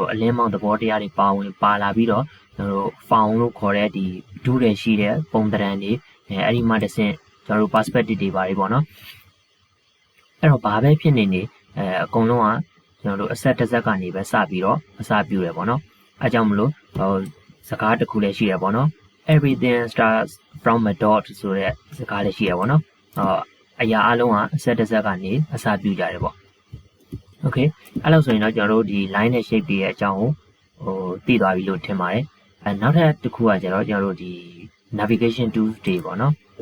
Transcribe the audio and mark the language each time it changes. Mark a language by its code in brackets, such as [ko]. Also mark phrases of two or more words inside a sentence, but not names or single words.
[my] တို့အလင်းမောင်းသဘောတရားတွေပါလာပြီးတော့ကျွန်တော်တို့ found လို့ခေါ်တဲ့ဒီဒူးတွေရှိတဲ့ပုံသဏ္ဍာန်တွေအဲ့ဒီမှာတဆင့်ကျွန်တော်တို့ perspective တွေပါတယ်ပေါ့နော်အဲ့တော့ဘာပဲဖြစ်နေအကုန်လုံးကကျွန်တော်တို့အဆက်တစ်ဆက်ကနေပဲစပြီးတော့အစပြုတယ်ပေါ့နော်အဲကြောင့်မလို့စကားတစ်ခုလည်းရှိရပေါ့နော် [en] everything starts from a dot [my] ဆိုတဲ့စကားလည်းရှိရပေါ့နော်အရာအလုံးကအဆက်တစ်ဆက်ကနေအစပြုကြတယ်ပေါ့ okay အဲ့လိုဆိုရင်တော့ကျွန်တော်တို့ဒီ line နဲ့ shape တွေရဲ့အကြောင်းကိုသိသွားပြီလို့ထင်ပါတယ်နောက်ထပ်တစ်ခုကကျတော့ကျွန်တော်တို့ဒီ [en] navigation tools [my] တွေပေါ့နော်